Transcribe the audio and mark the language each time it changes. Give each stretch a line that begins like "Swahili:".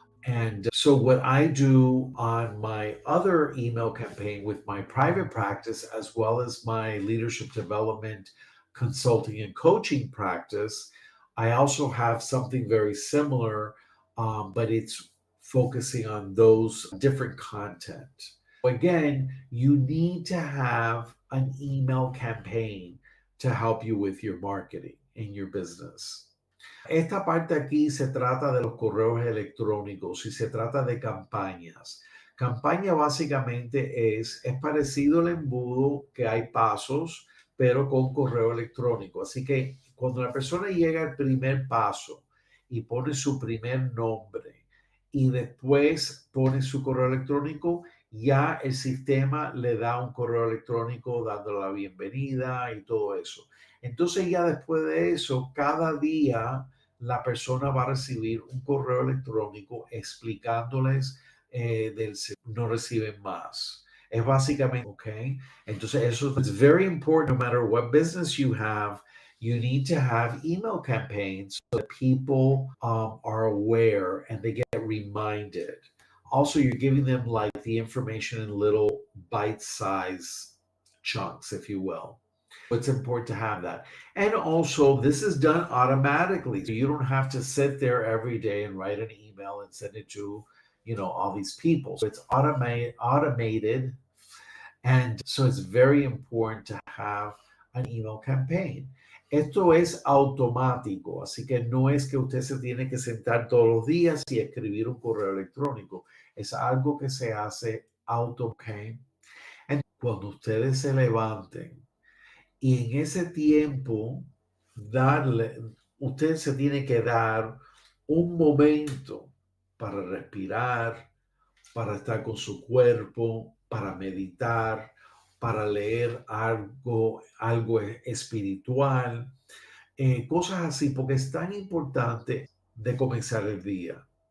English: And so, what I do on my other email campaign with my private practice, as well as my leadership development consulting and coaching practice, I also have something very similar, but it's focusing on those different content. Again, you need to have an email campaign to help you with your marketing in your business.
Spanish: Esta parte aquí se trata de los correos electrónicos y se trata de campañas. Campaña básicamente es parecido al embudo, que hay pasos, pero con correo electrónico. Así que cuando la persona llega al primer paso y pone su primer nombre y después pone su correo electrónico, ya el sistema le da un correo electrónico dándole la bienvenida y todo eso. Entonces ya después de eso, cada día la persona va a recibir un correo electrónico explicándoles no reciben más. Es básicamente, okay? Entonces eso es
English: very important. No matter what business you have, you need to have email campaigns so that people are aware and they get reminded. Also, you're giving them like the information in little bite-sized chunks, if you will. It's important to have that. And also, this is done automatically. So you don't have to sit there every day and write an email and send it to, all these people. So it's automated. And so it's very important to have an email campaign.
Spanish: Esto es automático, así que no es que usted se tiene que sentar todos los días y escribir un correo electrónico. Es algo que se hace okay? Cuando ustedes se levanten y en ese tiempo usted se tiene que dar un momento para respirar, para estar con su cuerpo, para meditar, para leer algo espiritual, cosas así, porque es tan importante de comenzar el día.